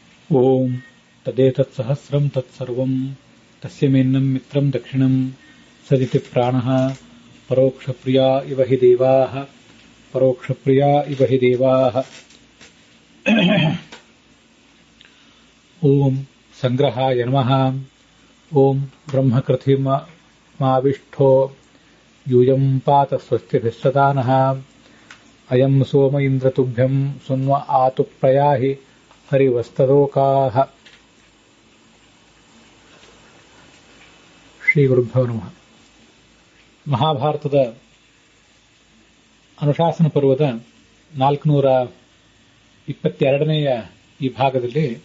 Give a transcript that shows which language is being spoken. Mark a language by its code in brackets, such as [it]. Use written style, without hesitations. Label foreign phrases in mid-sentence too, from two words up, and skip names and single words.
[sa] ಓಂ ತದೇತತ್ಸಹಸ್ರಂ ತತ್ಸರ್ವಂ ತಸ್ಯ ಮೇನ್ನಂ ಮಿತ್ರಂ ದಕ್ಷಿಣಂ ಸದಿತಿ ಪ್ರಾಣಃ ಪರೋಕ್ಷಪ್ರಿಯಾ ಇವ ಹಿ ದೇವಾಃ ಪರೋಕ್ಷಪ್ರಿಯಾ ಇವ ಹಿ ದೇವಾಃ. ಓಂ ಸಂಗ್ರಹಾಯ ನಮಃ. ಓಂ ಬ್ರಹ್ಮಕೃತಿಮಾವಿಷ್ಠೋ ಯೂಯಂ ಪಾತ ಸ್ವಸ್ತಿಭಿಃ ಸದಾ ನಃ. ಅಯಂ ಸೋಮ ಇಂದ್ರತುಭ್ಯಂ ಸುನ್ವ ಆತು ಪ್ರಯಾಹಿ ಹರಿವಸ್ತದೋಕಾಃ. ಶ್ರೀ ಗುರುಭ್ಯೋ ನಮಃ. [kn] ಮಹಾಭಾರತದ ಅನುಶಾಸನ ಪರ್ವದ 422ನೆಯ ಈ ಭಾಗದಲ್ಲಿ